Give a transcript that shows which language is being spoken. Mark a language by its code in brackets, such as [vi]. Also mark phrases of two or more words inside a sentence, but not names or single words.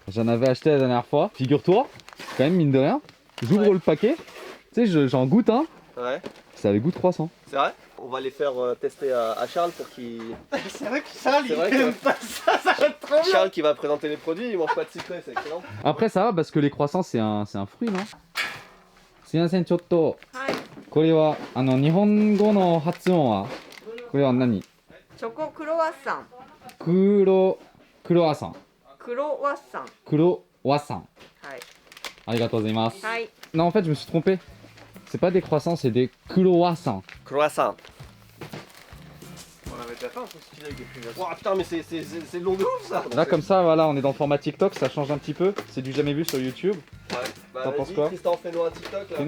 [fr] J'en avais acheté la dernière fois. Figure-toi, quand même mine de rien, j'ouvre le paquet, tu sais, j'en goûte un, Ouais, ça avait goût de croissant. c'est vrai. On va les faire tester à Charles pour qu'il... C'est vrai que Charles, C'est il vrai que- aime pas ça, ça va être trop bien. Charles qui va présenter les produits, il mange pas de sucré, c'est excellent. Après ça va parce que les croissants c'est un fruit, non? [ja] すいません、ちょっと、これは日本語の発音はこれは何？チョコクロワッサン。クロワッサン。クロワッサン。クロワッサン。はい。ありがとうございます。はい。 [fr] Non, en fait, je me suis trompé. C'est pas des croissants, c'est des croissants. Croissant. On avait déjà fait un truc stylé avec des fruits. Ouah, putain, mais c'est long de ouf ça. Là, comme ça, voilà, on est dans le format TikTok, ça change un petit peu. C'est du jamais vu sur YouTube. Ouais. Bah, T'en penses vas-y, quoi? Tristan, fais-nous un TikTok là.